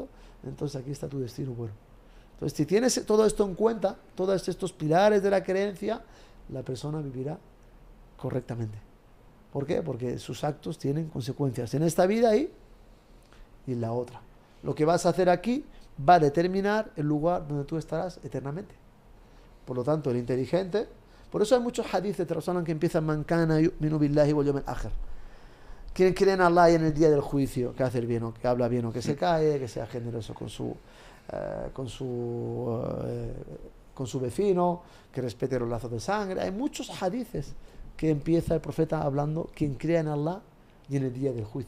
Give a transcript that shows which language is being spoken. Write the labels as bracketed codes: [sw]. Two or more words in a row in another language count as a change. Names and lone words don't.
[es] Entonces aquí está tu destino bueno. Entonces si tienes todo esto en cuenta, todos estos pilares de la creencia, la persona vivirá correctamente. ¿Por qué? Porque sus actos tienen consecuencias en esta vida y en la otra. Lo que vas a hacer aquí va a determinar el lugar donde tú estarás eternamente. Por lo tanto, el inteligente, por eso hay muchos hadiths de Rasulullah que empiezan [ar] من كان يؤمن بالله واليوم الآخر. [es] Quien cree en Allah y en el día del juicio, que hace el bien o que habla bien o que se cae, que sea generoso con su vecino, que respete los lazos de sangre. Hay muchos hadiths que empieza el profeta hablando quien crea en Allah y en el día del juicio.